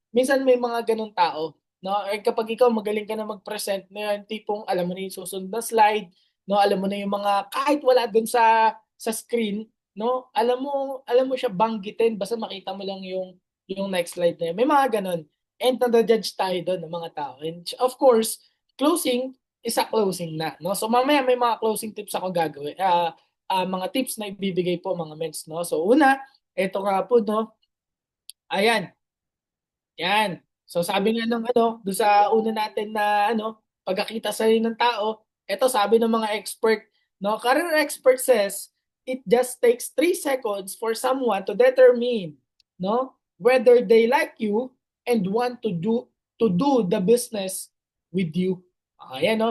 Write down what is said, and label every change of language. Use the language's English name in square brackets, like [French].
[Filipino] Minsan may mga ganong tao. No? Eh, kapag ikaw magaling ka na mag-present, na yung tipong alam mo na yung susunod na slide, no? Alam mo na yung mga, kahit wala doon sa screen, no? Alam mo siya banggitin basta makita mo lang yung next slide na yun. May mga ganun. And nada-judge tayo doon ng mga tao. And of course, closing is a closing na, no? So mamaya may mga closing tips ako gagawin. Mga tips na ibibigay po mga mens, no? So una, ito nga po, no? Ayan. Yan. So sabi nga ng doon sa una natin na pagkakita sa ng tao, ito sabi ng mga expert, no, [English] career expert says it just takes 3 seconds for someone to determine, no, whether they like you and want to do the business with you. Ayan, no?